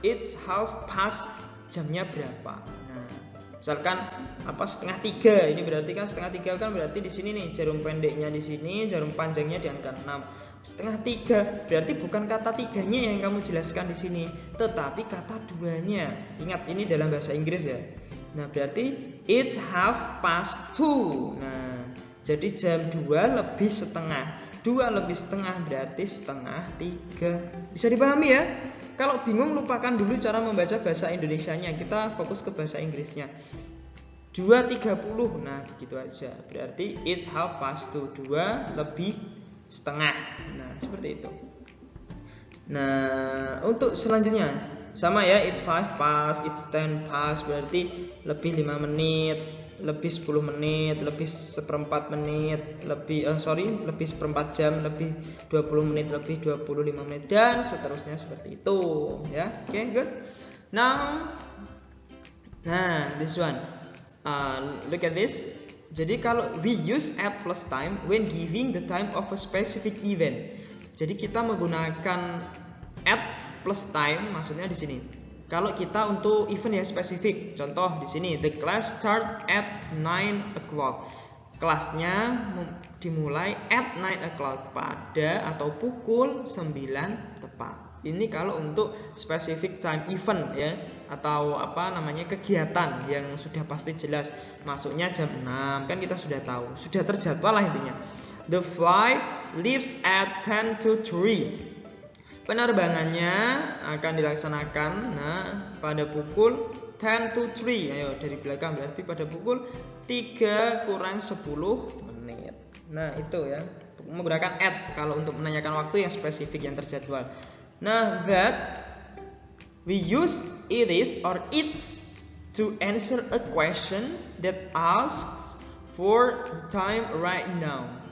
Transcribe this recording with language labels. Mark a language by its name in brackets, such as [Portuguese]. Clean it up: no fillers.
[English] It's half past, [Indonesian] jamnya berapa? Nah, misalkan setengah 3, ini berarti kan setengah 3 kan berarti di sini nih jarum pendeknya di sini, jarum panjangnya di angka 6. Setengah 3 berarti bukan kata 3-nya yang kamu jelaskan di sini, tetapi kata 2-nya. Ingat, ini dalam bahasa Inggris ya. [English] Nah, berarti it's half past 2. [Indonesian] Nah, jadi jam 2 lebih setengah. 2 lebih setengah berarti setengah 3. Bisa dipahami ya? Kalau bingung, lupakan dulu cara membaca bahasa Indonesianya. Kita fokus ke bahasa Inggrisnya. 2.30. Nah, begitu aja. Berarti [English] it's half past 2. [Indonesian] 2 lebih setengah. Nah, seperti itu. Nah, untuk selanjutnya sama ya, [English] it's 5 past, it's 10 past, [Indonesian] berarti lebih 5 menit, lebih 10 menit, lebih seperempat menit, lebih seperempat jam, lebih 20 menit, lebih 25 menit, dan seterusnya seperti itu ya. [English] Oke, good. Now, this one, look at this. [Indonesian] Jadi kalau [English] we use at plus time when giving the time of a specific event. [Indonesian] Jadi kita menggunakan at plus time, maksudnya di sini. Kalau kita untuk event yang spesifik, contoh di sini, [English] the class start at 9 o'clock. [Indonesian] Kelasnya dimulai [English] at 9 o'clock, [Indonesian] pada atau pukul 9 tepat. Ini kalau untuk [English] specific time event [Indonesian] ya, atau kegiatan yang sudah pasti jelas masuknya jam 6, kan kita sudah tahu, sudah terjadwal lah intinya. [English] The flight leaves at 10 to 3. [Indonesian] Penerbangannya akan dilaksanakan pada pukul [English] 10 to 3. [Indonesian] Ayo dari belakang, berarti pada pukul 3 kurang 10 menit. Nah, itu ya. Menggunakan at kalau untuk menanyakan waktu yang spesifik yang terjadwal. [English] Nah, that we use it is or its to answer a question that asks for the time right now.